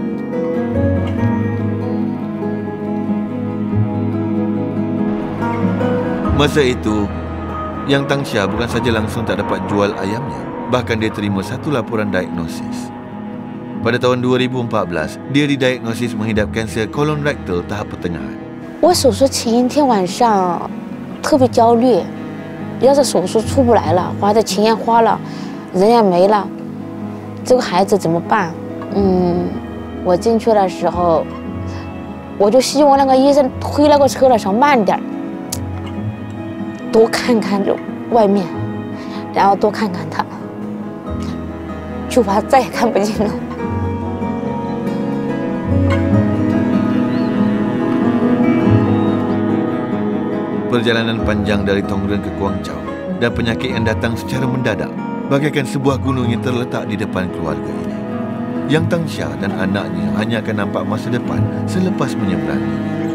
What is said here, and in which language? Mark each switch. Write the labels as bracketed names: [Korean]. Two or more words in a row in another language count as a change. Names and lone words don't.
[Malay] Masa itu, Yang Tangsha bukan saja langsung tak dapat jual ayamnya, bahkan dia terima satu laporan diagnosis. Pada tahun 2014, dia didiagnosis menghidap kanser kolon rektal tahap pertengahan. [Chinese] 我手术前一天晚上特别焦虑。要是手术出不来了，花的钱也花了，人也没了，这个孩子怎么办？我进去的时候，我就希望那个医生推那个车的时候慢点，多看看这外面，然后多看看他，就怕再也看不见了。 [Malay] Perjalanan panjang dari Tongren ke Guangzhou dan penyakit yang datang secara mendadak bagaikan sebuah gunung yang terletak di depan keluarga ini. Yang Tangsha dan anaknya hanya akan nampak masa depan selepas menyeberanginya.